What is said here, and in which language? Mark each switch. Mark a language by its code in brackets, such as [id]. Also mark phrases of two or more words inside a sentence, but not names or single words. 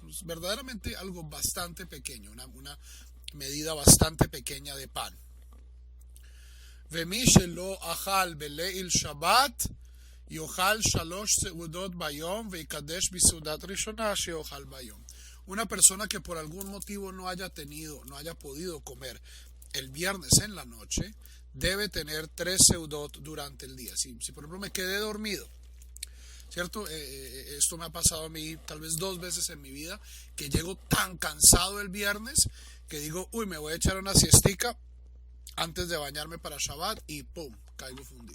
[es] Es verdaderamente algo bastante pequeño, una medida bastante pequeña de pan. [he] ומי שלא אכל בליל שבת יאכל שלוש סעודות ביום ויקדש בסעודה ראשונה שאוכל ביום. [es] Una persona que por algún motivo no haya podido comer el viernes en la noche, debe tener 3 seudot durante el día. Si por ejemplo me quedé dormido, ¿cierto? Esto me ha pasado a mí tal vez 2 veces en mi vida, que llego tan cansado el viernes que digo, me voy a echar una siestica antes de bañarme para Shabbat y ¡pum!, caigo fundido.